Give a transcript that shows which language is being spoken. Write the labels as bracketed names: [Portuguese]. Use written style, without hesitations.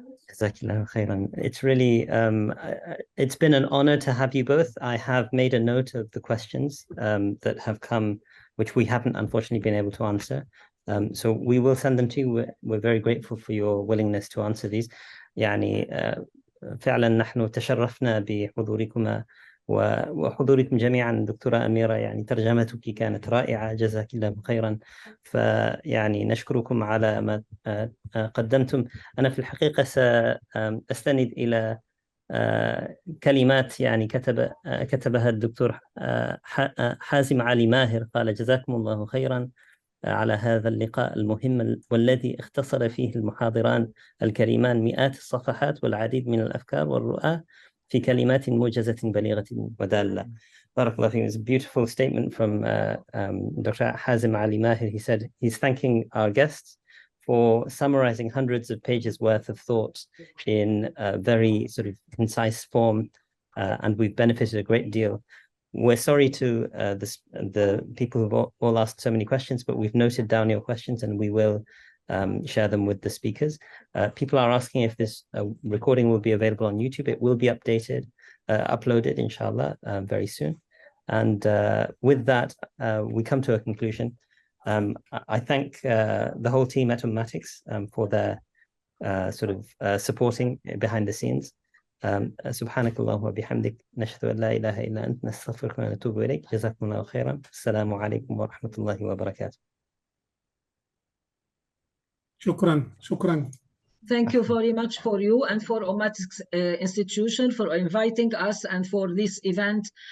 [Arabic] Jazakallahu khairan. [English] It's really, it's been an honor to have you both. I have made a note of the questions that have come, which we haven't unfortunately been able to answer. So we will send them to you. We're very grateful for your willingness to answer these. [Arabic] يعني فعلا نحن تشرفنا بحضوركما وحضوركم جميعا. دكتورة أميرة، يعني ترجمتك كانت رائعة، جزاك الله خيرا. فيعني نشكركم على ما قدمتم. أنا في الحقيقة سأستند إلى كلمات يعني كتبها الدكتور حازم علي ماهر، قال: جزاكم الله خيرا على هذا اللقاء المهم والذي اختصر فيه المحاضران الكريمان مئات الصفحات والعديد من الأفكار والرؤى في كلمات موجزة بليغة ودالة. بارك الله فيك. [English] It's a beautiful statement from Dr. Hazim Ali Mahir. He said he's thanking our guests for summarizing hundreds of pages worth of thought in a very sort of concise form, and we've benefited a great deal. We're sorry to the people who've all asked so many questions, but we've noted down your questions and we will share them with the speakers. People are asking if this recording will be available on YouTube. It will be uploaded, inshallah, very soon. And with that, we come to a conclusion. I thank the whole team at Ummatics for their sort of supporting behind the scenes. [Arabic] سبحانك اللهم وبحمدك نشهد أن لا إله إلا أنت نستغفرك ونتوب إليك. جزاكم الله خيرا. السلام عليكم ورحمة الله وبركاته. شكرا. [English] Thank you very much for you and for Ummatics institution for inviting us and for this event.